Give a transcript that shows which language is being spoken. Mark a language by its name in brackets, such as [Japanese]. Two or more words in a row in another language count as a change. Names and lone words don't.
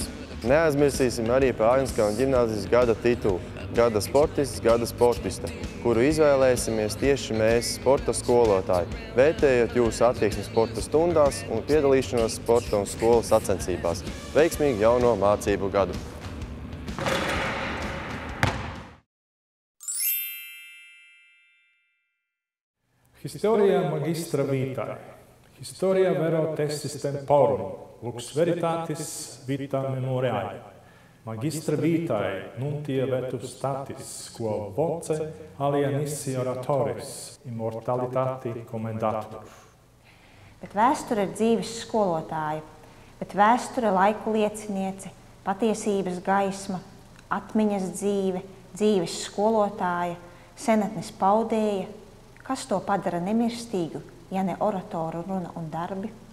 [Latvian] Neaizmirsīsim arī par Āgenskalna ģimnāzijas gada titulu Gada sportists, gada sportiste, kuru izvēlēsimies tieši mēs, sporta skolotāji, vērtējot jūsu attieksmi sporta stundās un piedalīšanos sporta un skolas sacensībās. Veiksmīgu jauno mācību gadu! [Latin] Historia magistra vitae. Historia vero testis temporum, lux veritatis vita memoriae. Magistra vitae nuntia vetus statis, quo voce alia nissi oratoris immortalitati commendatur. [Latvian] Bet vēsture ir dzīves skolotāja, bet vēsture laiku lieciniece, patiesības gaisma, atmiņas dzīve, dzīves skolotāja, senatnes paudēja. Kas to padara nemirstīgu, ja ne oratoru runa un darbi?